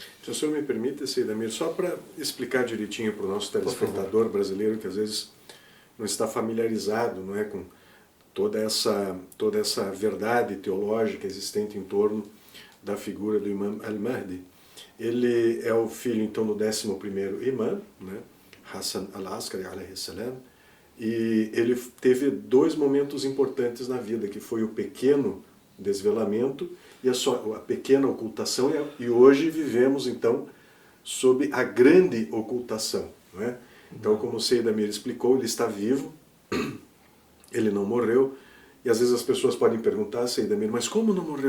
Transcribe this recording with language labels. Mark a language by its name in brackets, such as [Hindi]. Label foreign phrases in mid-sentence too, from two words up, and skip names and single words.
[Portuguese] Se o senhor me permite, Seidamir, só para explicar direitinho para o nosso telespectador brasileiro que às vezes não está familiarizado, não é, com toda essa verdade teológica existente em torno da figura do Imam al-Mahdi. Ele é o filho, então, do 11º imã, né, [Arabic] Hassan al-Askari, عليه السلام, [Portuguese] e ele teve dois momentos importantes na vida, que foi o pequeno desvelamento e a pequena ocultação, e hoje vivemos, então, sob a grande ocultação. Não é? Então, como o Seidamir explicou, ele está vivo, ele não morreu, e às vezes as pessoas podem perguntar, Seidamir, mas como não morreu?